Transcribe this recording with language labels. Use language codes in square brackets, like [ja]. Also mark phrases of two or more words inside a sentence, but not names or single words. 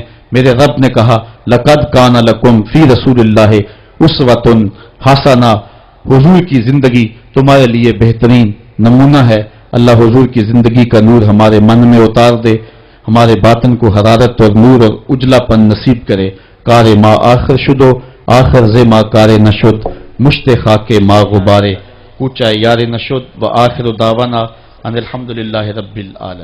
[ur] میرے رب نے کہا [ar] لقد کان لکم فی رسول اللہ اسوۃ حسنہ, [ur] حضور کی زندگی تمہارے لیے بہترین نمونہ ہے. اللہ حضور کی زندگی کا نور ہمارے من میں اتار دے, ہمارے باطن کو حرارت اور نور اور اجلا پن نصیب کرے. [fa] کار ما آخر شدو آخر ز ما کار نشد مشت خاک ما غبارے کوچا یار نشد [ar] و آخر دعوانا ان الحمدللہ رب العالمین.